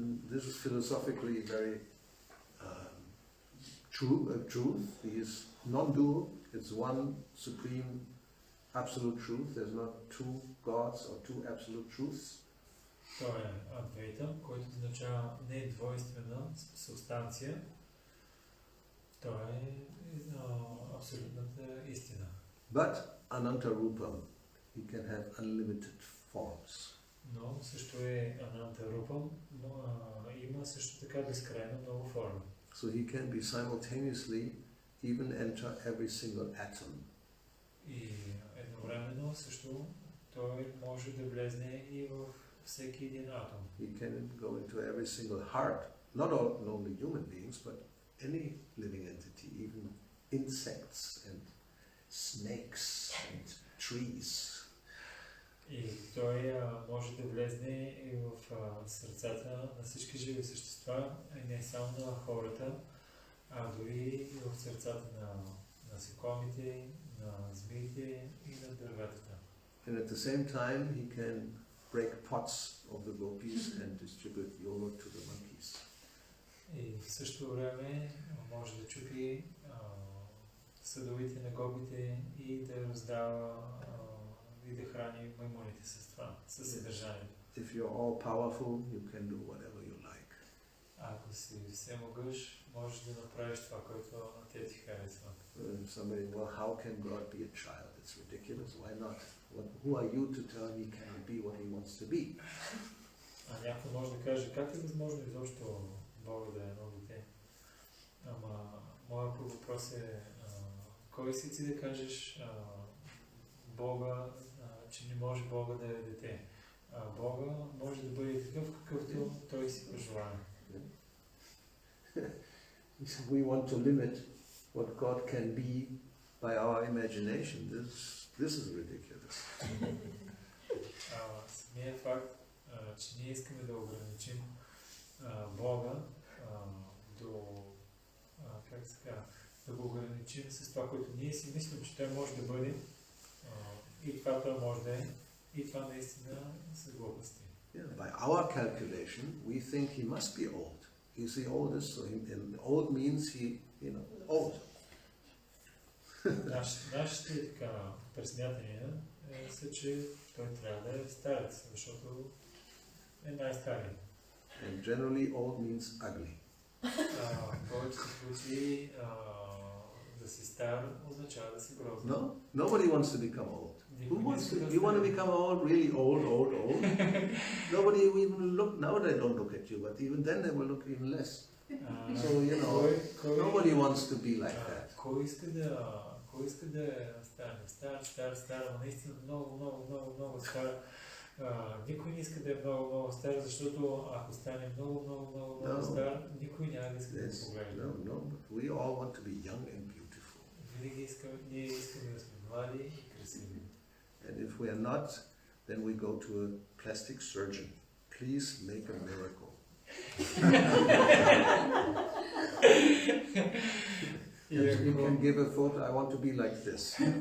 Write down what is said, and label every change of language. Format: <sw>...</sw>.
<en>This is philosophically very truth. He is non-dual. It's one supreme absolute truth. There's not two gods or two absolute truths.</en> <bg>Той е Адвейта, който означава не двойствена субстанция. Той е абсолютната истина.</bg> <en>But Ananta Rupam, he can have unlimited forms.</en> <bg>Но също е Ананта Рупам, но има също така безкрайно много форми.</bg> <en>So he can be simultaneously even enter every single atom.</en> <bg>И едновременно също той може да влезне и в всеки един атом.</bg> <en>He can go into every single heart, not only human beings, but any living entity, even insects and snakes and trees.</en> <bg>И той може да влезне и в сърцата на всички живи същества, и не само на хората, а дори и в сърцата на насекомите, на змиите и на дърветата.</bg> <en>And at the same time, he can break pots of the gopis and distribute yogurt to the monkeys.</en> <bg>И в същото време може да чупи съдовите на гобите и да раздава и да храни маймуните с това, със съдържанието.</bg> <en>If you're all powerful, you can do whatever you like.</en> <bg>Ако си всемогъщ, можеш да направиш това, което на те ти харесва.</bg> <en>Somebody, well, how can God be a child? It's ridiculous. Why not? Who are you to tell he cannot be what he wants to be?</en> <bg>А някой може да каже, как е възможно изобщо Бога да е едно дете? Ама, моят въпрос е, кой си ти да кажеш Бога, че не може Бога да е дете? Бога може да бъде такъв, какъвто той си пожелае.</bg> <en>We want to limit what God can be by our imagination. This is ridiculous.</en> <bg>Самият факт, че ние искаме да ограничим Бога до, как се казва, да го ограничим с това, което ние си мислим, че той може да бъде, и това той може да е, и това наистина са глупости.</bg> <en>Yeah, by our calculation, we think he must be old. He's the oldest, so old means he, old.</en> <bg>Нашите така пресмятания са, че той трябва да е старец, защото е най-старият.</bg> <en>And generally, old means ugly.</en> <bg>В повечето случаи да си стар означава да си грозен.</bg> <en>No, nobody wants to become old. Who wants to? You want to become old, really old? Nobody will even look. Now they don't look at you, but even then they will look even less. So nobody wants to be like that.</en> <bg>Кой иска да стане стар, наистина много стар. Никой не иска да е много стар, защото ако стане много стар, никой няма да иска да го поглежда.</bg> <en>No, but we all want to be young and beautiful.</en> <bg>Винаги ние искаме да сме млади и красиви.</bg> <en>And if we are not, then we go to a plastic surgeon. Please make a miracle. You can give a photo, I want to be like this.</en>